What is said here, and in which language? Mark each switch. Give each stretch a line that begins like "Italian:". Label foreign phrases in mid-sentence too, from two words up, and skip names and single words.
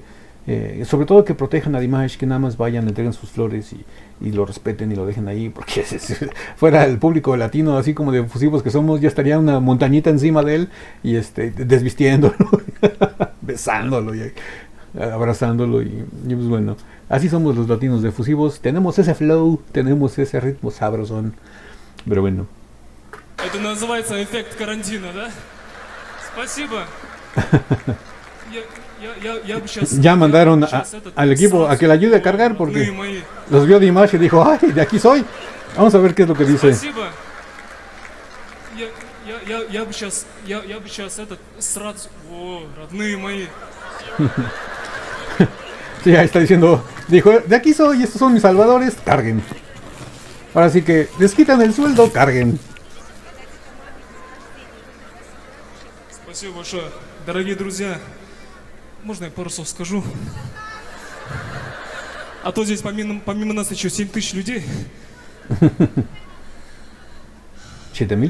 Spanish: Sobre todo que protejan a Dimash, que nada más vayan, entreguen sus flores y lo respeten y lo dejen ahí, porque si fuera el público latino, así como de efusivos que somos, ya estaría una montañita encima de él y desvistiéndolo, besándolo y abrazándolo y pues bueno, así somos los latinos de efusivos, tenemos ese flow, tenemos ese ritmo sabrosón, pero bueno.
Russian: Это называется эффект карантина, да? Спасибо.
Spanish: Ya mandaron al equipo a que le ayude a cargar porque los vio Dimash y dijo, ay, de aquí soy. Vamos a ver qué es lo que dice.
Russian: я бы сейчас этот сразу... О, родные мои.
Spanish: Sí, ahí está diciendo, dijo, de aquí soy, estos son mis salvadores, carguen. Ahora sí que les quitan el sueldo, carguen.
Russian: Спасибо большое. Дорогие друзья, можно я пару слов скажу? А то здесь помимо нас еще 7 тысяч людей. 7,000